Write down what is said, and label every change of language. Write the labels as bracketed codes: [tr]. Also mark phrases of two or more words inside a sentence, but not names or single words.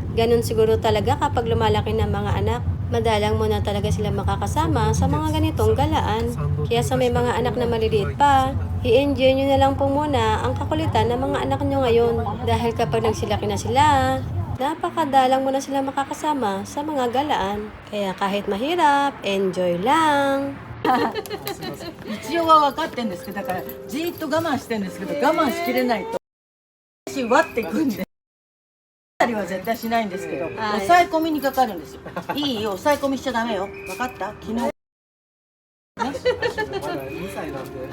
[tl] Ganun siguro talaga kapag lumalaki ng mga anak. Madalang mo na talaga sila makakasama sa mga ganitong galaan. Kaya sa may mga anak na maliliit pa, i-enjoy nyo na lang po muna ang kakulitan ng mga anak nyo ngayon. Dahil kapag nagsilaki na sila, napakadalang mo na sila makakasama sa mga galaan. Kaya kahit mahirap, enjoy lang! [ja] 一応は分かってんですけど、だからじーっと我慢してんですけど、我慢しきれないと私割ってくんで、ありは絶対しないんですけど、抑え込みにかかるんですよ。いいよ、抑え込みしちゃダメよ。分かった？昨日ね。まだ2歳なんで。